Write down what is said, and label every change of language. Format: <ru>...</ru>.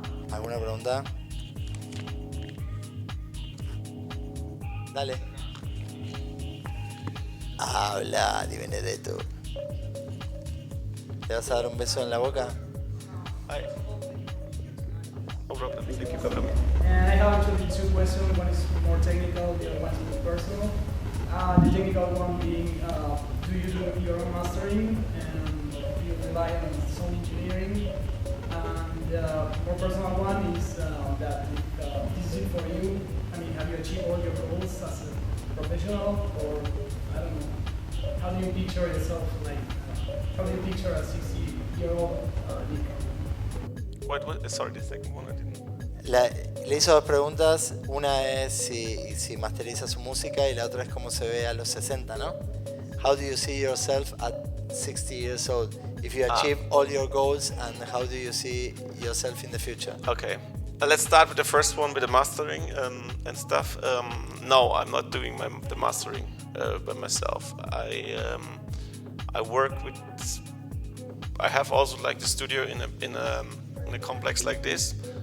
<es>¿Alguna pregunta? Dale. Habla, Di Benedetto. ¿Te vas a dar un beso en la boca?</es> <en>Hi. No problem. Thank you for coming. And I have actually two questions. One is more technical, the other one is more personal. The technical one being, do you do your own mastering, and do you rely on sound engineering? And the more personal one is that this is it for you. I mean, have you achieved all your goals as a professional, or I don't know? How do you picture yourself? Like, how do you picture a 60-year-old Nico? What? Sorry, the second one I didn't.</en> <es>Le hizo dos preguntas. Una es si masteriza su música, y la otra es cómo se ve a los 60, ¿no?</es> <en>How do you see yourself at 60 years old? If you achieve all your goals, and how do you see yourself in the future? Okay. Let's start with the first one, with the mastering and stuff. No, I'm not doing the mastering by myself. I work with. I have also like the studio in a complex like this.</en>